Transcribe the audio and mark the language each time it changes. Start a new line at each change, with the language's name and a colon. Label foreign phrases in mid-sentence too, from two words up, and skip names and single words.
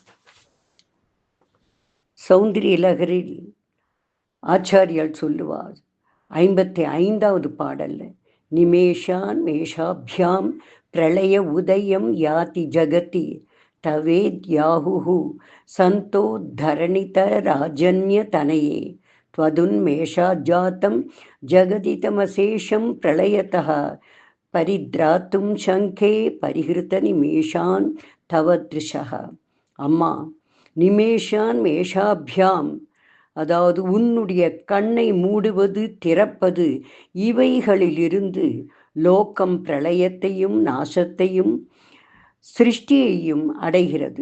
Tamil: சௌந்தரிய லகரில் ஆச்சாரியால் சொல்லுவார் 55வது பாடல்ல,
Sanskrit: निमेषान् मेषाभ्याम् प्रलय उदयम् याति जगति तवेत् याहु सन्तो धरणिध राजन्य तनये त्वदुन्मेषाज्जातं जगदितमशेषं प्रलयतः परिद्रातुं शङ्खे परिहृतनिमेषान् तव दृशः.
Tamil: அம்மா
Sanskrit: निमेषान् मेषाभ्याम्
Tamil: அதாவது உன்னுடைய கண்ணை மூடுவது திறப்பது இவைகளிலிருந்து லோகம் பிரளயத்தையும் நாசத்தையும் சிருஷ்டியையும் அடைகிறது.